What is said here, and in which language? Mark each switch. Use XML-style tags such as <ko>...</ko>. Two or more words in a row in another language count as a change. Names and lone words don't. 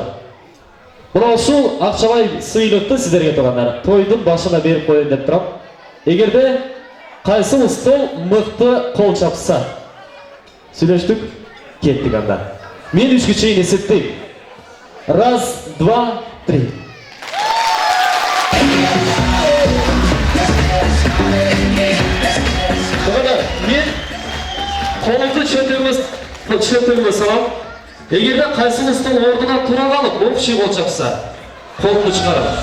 <kk>Бұл сол ақшалай сыйлықты сіздерге тұрғандар. Тойдың башына беріп қойын деп тұрам. Егерде қайсы ұстол мықты қол шапса, сөйлештік, кеттік анда. Мен үшкі чейін есеттейм.</kk> <ru>Раз, два, три.</ru> <kk>Тұрғандар, мен қолымды шөтіңгі салам. Егерде қайсы ұстол ордына тұра қалып, общий қол шапса, қолымды шығарам.</kk>